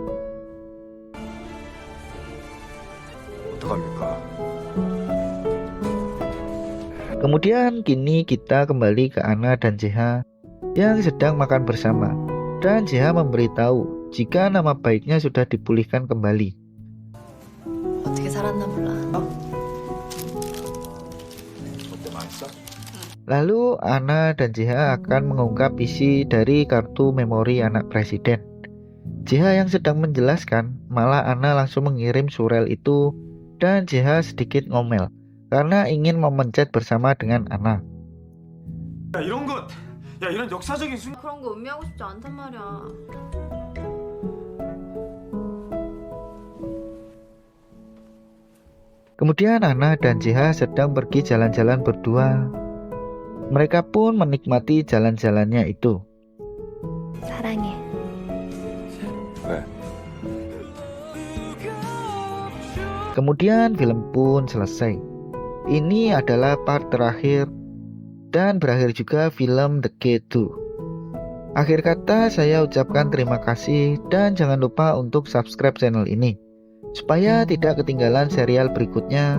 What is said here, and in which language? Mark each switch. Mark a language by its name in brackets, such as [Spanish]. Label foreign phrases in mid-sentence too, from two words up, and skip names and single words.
[Korean] 어떡합니까? [Indonesian] Kemudian kini kita kembali ke Anna dan JH yang sedang makan bersama, dan JH memberitahu jika nama baiknya sudah dipulihkan kembali. [Korean] 어떻게 살았나 몰라. 어때 맛있어? [Indonesian] Lalu Anna dan JH akan mengungkap isi dari kartu memori anak presiden. JH yang sedang menjelaskan, malah Anna langsung mengirim surel itu, dan JH sedikit ngomel karena ingin memencet bersama dengan Anna. [Korean] 야 이런 역사적인 순간 그런 거 의미하고 싶지 않단 말이야. [Indonesian] Kemudian Anna dan JH sedang pergi jalan-jalan berdua. Mereka pun menikmati jalan-jalannya itu. [Korean] 사랑해. 왜? [Indonesian] Kemudian film pun selesai. Ini adalah part terakhir dan berakhir juga film The K2. Akhir kata saya ucapkan terima kasih dan jangan lupa untuk [English] subscribe channel [Indonesian] ini supaya tidak ketinggalan serial berikutnya.